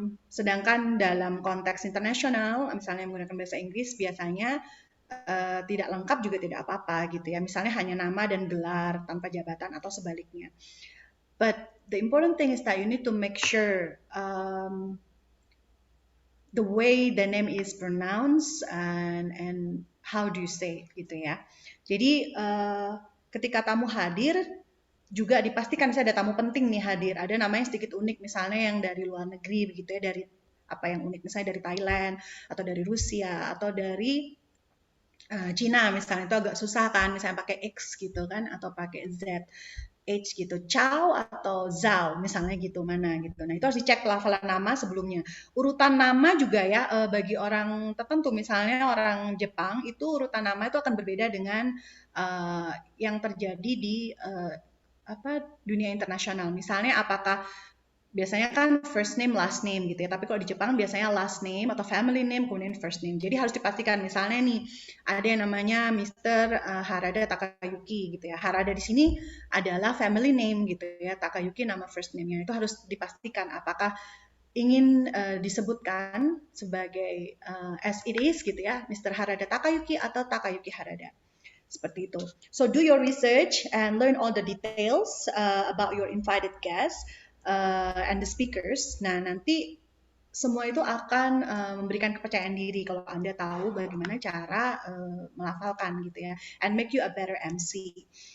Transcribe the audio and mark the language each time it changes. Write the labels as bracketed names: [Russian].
[Indonesian] Sedangkan dalam konteks internasional, misalnya menggunakan bahasa Inggris, biasanya tidak lengkap juga tidak apa-apa gitu ya. Misalnya hanya nama dan gelar tanpa jabatan atau sebaliknya. [English] But the important thing is that you need to make sure the way the name is pronounced and how do you say gitu ya. [Indonesian] Jadi ketika tamu hadir juga dipastikan misalnya ada tamu penting nih hadir, ada namanya sedikit unik misalnya yang dari luar negeri begitu ya, dari apa yang unik misalnya dari Thailand atau dari Rusia atau dari Cina misalnya, itu agak susah kan misalnya pakai X gitu kan atau pakai Z. H gitu, Chow atau Zhao misalnya gitu mana gitu. Nah itu harus dicek pelafalan nama sebelumnya. Urutan nama juga ya bagi orang tertentu, misalnya orang Jepang itu urutan nama itu akan berbeda dengan yang terjadi di dunia internasional. Misalnya apakah biasanya kan first name last name gitu ya, tapi kalau di Jepang biasanya last name atau family name kemudian first name. Jadi harus dipastikan misalnya nih ada yang namanya Mr. Harada Takayuki gitu ya. Harada di sini adalah family name gitu ya, Takayuki nama first name-nya. Itu harus dipastikan apakah ingin disebutkan sebagai [English] as it is [Indonesian] gitu ya, Mr. Harada Takayuki atau Takayuki Harada. Seperti itu. [English] So do your research and learn all the details about your invited guests and the speakers. [Indonesian] Nah, nanti semua itu akan memberikan kepercayaan diri kalau Anda tahu bagaimana cara melafalkan gitu ya, [English] and make you a better MC.